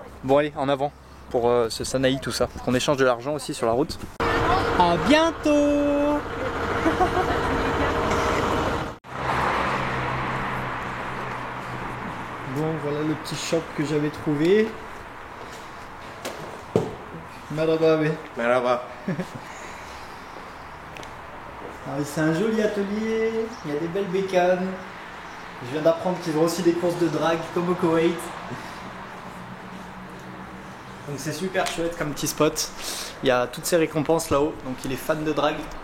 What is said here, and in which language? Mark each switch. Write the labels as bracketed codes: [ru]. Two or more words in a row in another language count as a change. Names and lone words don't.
[fr] Bon allez, en avant pour ce Sanaï, tout ça. Qu'on échange de l'argent aussi sur la route. À bientôt. Bon, voilà le petit shop que j'avais trouvé. [tr] Merhaba abi. Merhaba. [fr] C'est un joli atelier, il y a des belles bécanes. Je viens d'apprendre qu'ils ont aussi des courses de drague comme au Koweït. Donc c'est super chouette comme petit spot. Il y a toutes ces récompenses là-haut, donc il est fan de drague.